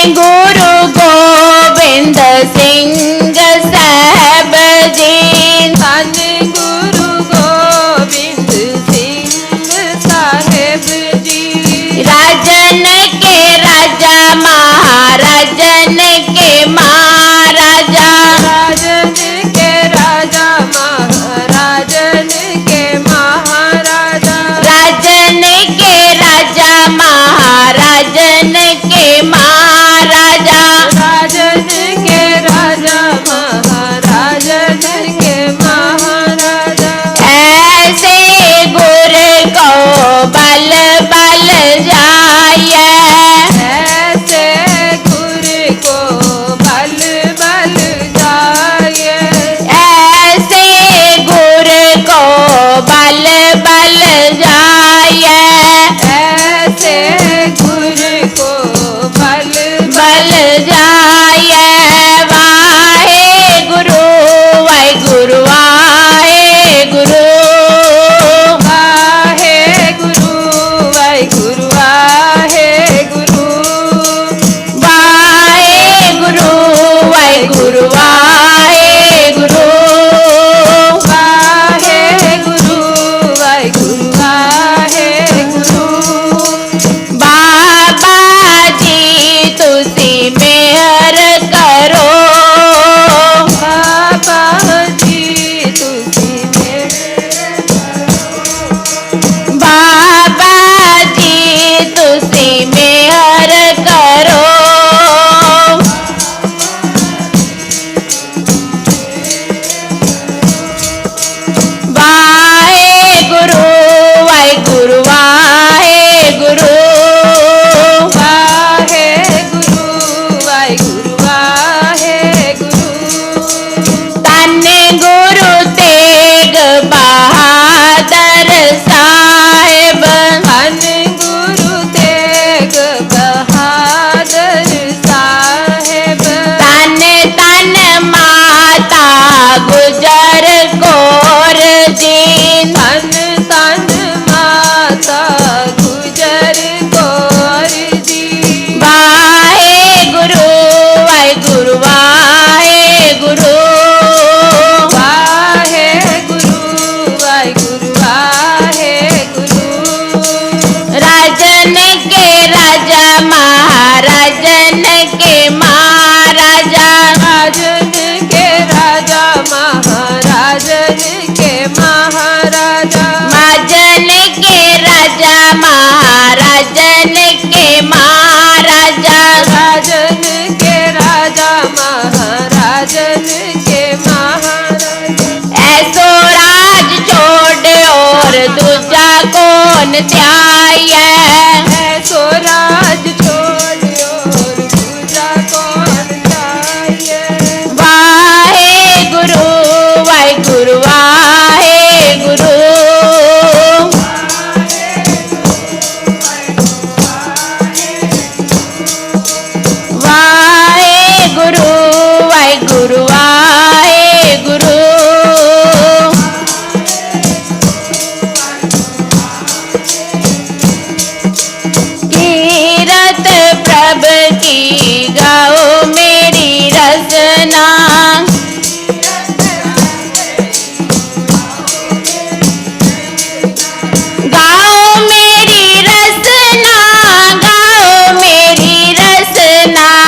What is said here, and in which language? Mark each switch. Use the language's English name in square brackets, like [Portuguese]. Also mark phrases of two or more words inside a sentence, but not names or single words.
[Hindi] गुरु गोबिंद सिंह साहब जी, धन गुरु गोबिंद सिंह साहेब जी, राजन के राजा महाराजन के महाराजा, राजन के राजा महाराजन के महाराजा, राजन के राजा महाराजन के महाराजा, राजन के राजा महाराजन के महाराजा, ऐसे गुर को बल बल जाए, ऐसे गुर को बल बल जाए, ऐसे गुर को बल बल जाए, ऐसे गुर को बल बल जाए। वाहे गुरु वाहे गुरु वाहे गुरु, वाहे गुरु वाहे गुरु वाहे गुरु, वाहे गुरु वाहे गुरु वाहे गुरु, वाहे गुरु वाहे गुरु वाहे गुरु, [Punjabi] ਬਾਬਾ ਜੀ ਤੁਸੀਂ ਮਿਹਰ ਕਰੋ, ਬਾਬਾ ਜੀ ਤੁਸੀਂ ਬਾਬਾ ਜੀ ਤੁਸੀਂ ਮਿਹਰ ਕਰੋ, [Hindi] वाहे गुरु वाहे गुरु वाहे गुरु, वाहे गुरु वाहे गुरु वाहे गुरु, धन गुरु तेग बहादुर साहेब, धन गुरु तेग बहादुर साहेब, तन तन माता गुजर कौर जी, धन धन माता गुजर कौर जी, वाहे गुरु वाहे गुरु वाहे गुरु, वाहे गुरु वाहे गुरु वाहे गुरु, राजन के राजा महाराजन के महाराजा, राजन के राजा महाराजन के महाराजा, महाजन के राजा महाराजन के महाराजा, राजन के राजा महाराजन के महाराजा, ऐसो राज छोड़ और दूजा कौन त्याए, ऐसो राज छोड़ और दूजा कौन चाहिए, वाहे गुरु वाहे गुरु वाहे गुरु, वाहे गुरु वाहे गुरु वाहे गुरु, कीरत प्रभ की गाओ मेरी रचना, गाओ मेरी रचना, गाओ मेरी रचना,